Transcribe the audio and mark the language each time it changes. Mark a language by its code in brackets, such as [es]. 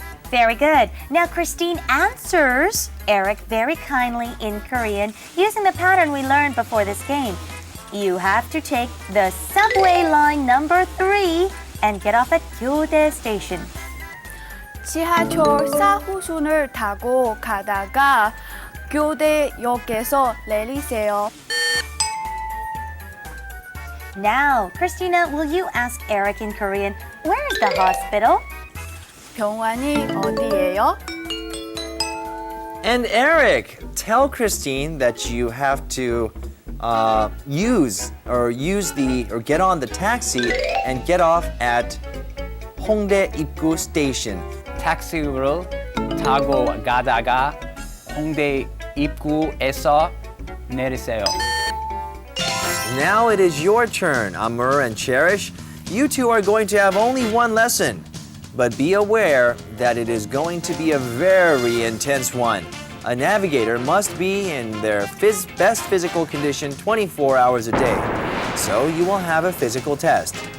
[en] Very good. Now Christine answers Eric very kindly in Korean using the pattern we learned before this game. You have to take the subway line number 3 and get off at Gyeode Station. [ko] 지하철 4호선을 타고 가다가 교대역에서 내리세요. [en] Now, Christina, will you ask Eric in Korean, where is the hospital? [ko] 병원이 어디예요? [en] And Eric, tell Christine that you have to get on the taxi and get off at Hongdae Ipgu Station. [ko] 택시를 타고 가다가 홍대 입구에서 내리세요. [en] Now it is your turn, Amur and Cherish. You two are going to have only one lesson, but be aware that it is going to be a very intense one. A navigator must be in their best physical condition 24 hours a day, so you will have a physical test.